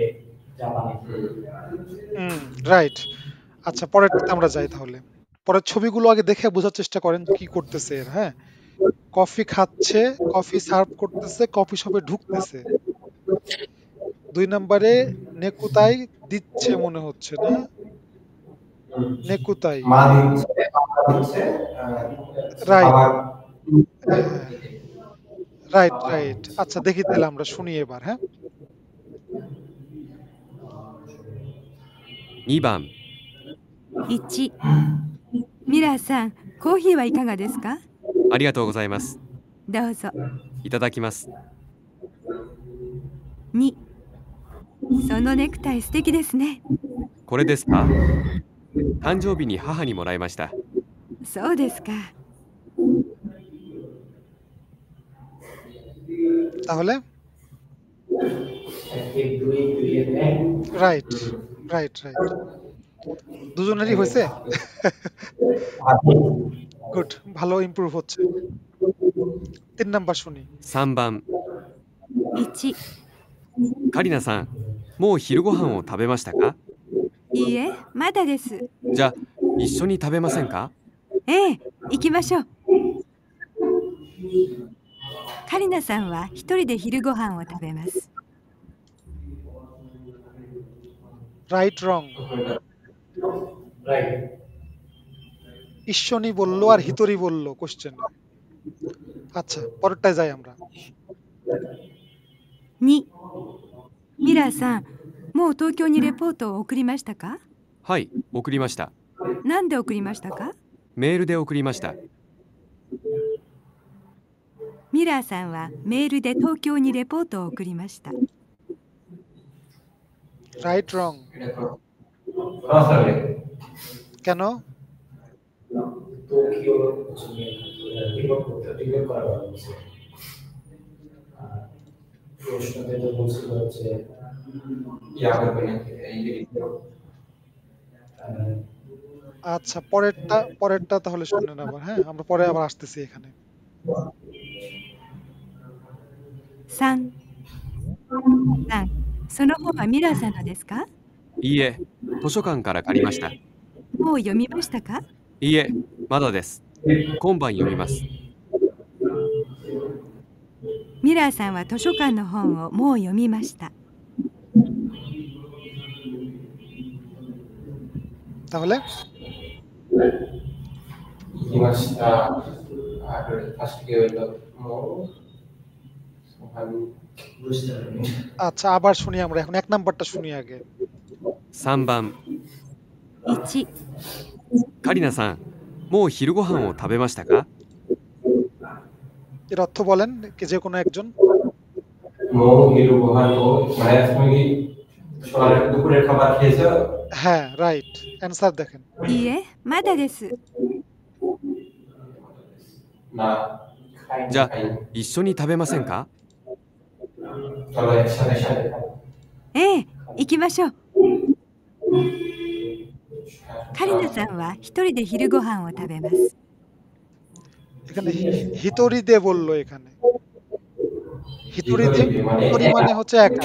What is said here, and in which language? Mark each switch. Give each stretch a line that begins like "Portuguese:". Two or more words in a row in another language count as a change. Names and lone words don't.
Bangla: রাইট আচ্ছা পরেরটাতে আমরা যাই তাহলে পরের ছবিগুলো আগে দেখে বোঝার চেষ্টা করেন কি করতেছে এর হ্যাঁ কফি খাচ্ছে
English: coffee serve
Bangla: করতেছে
English: coffee shop
Bangla: ঢুকতেছে 2 নম্বরে নেকুতাই দিচ্ছে মনে হচ্ছে না নেকুতাই মা দিচ্ছে রাইট আবার
English: right right
Bangla: আচ্ছা দেখি তাহলে আমরা শুনি এবার হ্যাঁ
Japanese: 2 番 1、ミラーさん、コーヒーはいかがですか？ありがとうございます。どうぞ。いただきます。 2、そのネクタイ素敵ですね。これですか？誕生日に母にもらいました。そうですか。
Bangla: তাহলে
English: right right right
Bangla: দুজনেরই হয়েছে গুড ভালো ইমপ্রুভ হচ্ছে 3 নাম্বার শুনি
Japanese: 3番 1、カリナさん、もう昼ご飯を食べましたか？いいえ、まだです。じゃあ一緒に食べませんか？ええ、行きましょう。カリナさんは一人で昼ご飯を食べます。
English: right wrong
Bangla: ঈশ্বনী বললো আর হিতরি বললো কোশ্চেন আচ্ছা পরেরটায় যাই আমরা
Japanese: 2、ミラーさん、もう東京にレポートを送りましたか？はい、送りました。なんで送りましたか？メールで送りました。ミラーさんはメールで東京にレポートを送りました。
English: right wrong
Bangla: কেন ইয়া করবে না এই যে আচ্ছা পরেরটা তাহলে শুনে নেব হ্যাঁ আমরা পরে আবার আসতেছি এখানে
Japanese: 3、その本はミラーさんのですか？いいえ、図書館から借りました。もう読みましたか？いいえ、まだです。今晩読みます。ミラーさんは図書館の本をもう読みました。
Bangla: তাহলে
Japanese: 行きました。あれ、確かにもう、
Bangla: আচ্ছা আবার শুনি আমরা এখন 1 নাম্বারটা শুনি আগে
Japanese: 3 番 1、カリナさん、もう昼ご飯を食べましたか？
Bangla: এর অর্থ বলেন কি যে কোনো একজন
Japanese: もう昼ご飯を
Bangla: মানে তুমি কি সকালে দুপুরের খাবার খেয়েছো? হ্যাঁ
English: right answer
Bangla: দেখেন
Japanese: いいえ、まだです。
Bangla: না
Japanese: じゃあ一緒に食べませんか？
Bangla: চলো একসাথে সাথে খাই।
Japanese: ええ、行きましょう。カリナさんは一人で昼ご飯を食べます。
Bangla: এখানে হিতরি দে বললো এখানে হিতরি দে হিতরি মানে হচ্ছে একা